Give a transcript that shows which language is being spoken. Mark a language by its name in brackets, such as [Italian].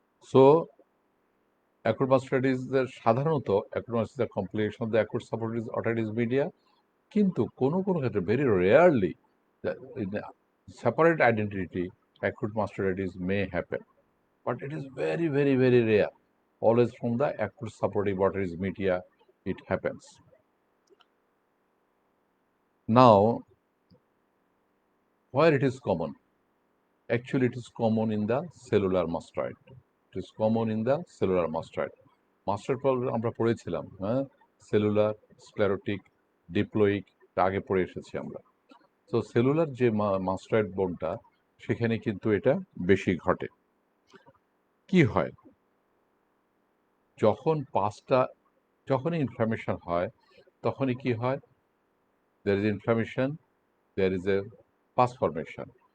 [English] so acute মাস্টার্ডাইটিসের সাধারণত acute mastoiditis complication of the acute suppurative otitis media, [Bangla] কিন্তু কোনো কোনো ক্ষেত্রে [English] Very rarely separate identity acute mastitis may happen, but it is very, very, very rare. Always from the acute supportive otitis media it happens. Now, where it is common? Actually, it is common in the cellular mastoid. It is common in the cellular mastoid. Mastoid problem [Bangla] আমরা পড়েছিলাম, হ্যাঁ, [English] cellular, sclerotic, [Bangla] ডিপ্লয়িক, আগে পড়ে এসেছি আমরা। তো cellular যে mustard বোনটা, সেখানে কিন্তু এটা বেশি ঘটে। কি হয় যখন যখনই ইনফ্লামেশন হয়, তখনই কি হয়, [English] there is inflammation, there is a pus formation.